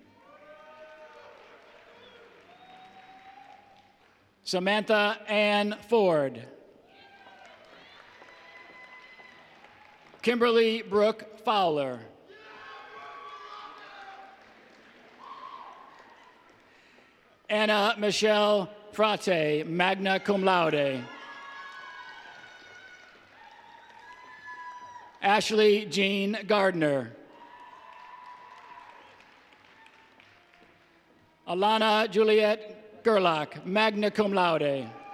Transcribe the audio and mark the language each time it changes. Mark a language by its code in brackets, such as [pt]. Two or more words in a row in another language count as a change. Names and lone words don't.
[en] Samantha Ann Ford. Kimberly Brooke Fowler. Anna Michelle Frate, [la] magna cum laude. [en] Ashley Jean Gardner. Alana Juliet Gerlach, [la] magna cum laude.